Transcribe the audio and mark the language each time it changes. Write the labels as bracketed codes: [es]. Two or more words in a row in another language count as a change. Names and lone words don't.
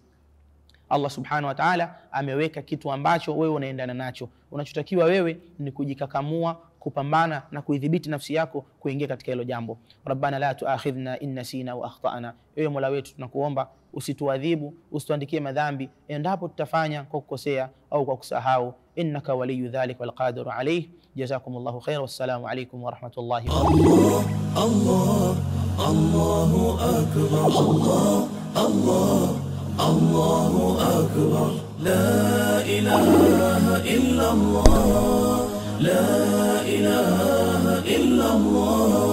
[sw] Allah [ar] سبحانه وتعالى [sw] ameweka kitu ambacho wewe unaendana nacho. Unachotakiwa wewe ni kujikakamua, kupambana na kuidhibiti nafsi yako kuingia katika hilo jambo. [ar] ربنا لا تؤاخذنا إن نسينا وأخطأنا, [sw] ewe Mola wetu tunakuomba usituadhibu, usituandikie madhambi endapo tutafanya kwa kukosea au kwa kusahau. [ar] إنك ولي ذلك والقادر عليه. جزاكم الله خير، والسلام عليكم ورحمة الله وبركاته. الله الله أكبر الله الله الله أكبر لا إله إلا الله لا إله إلا الله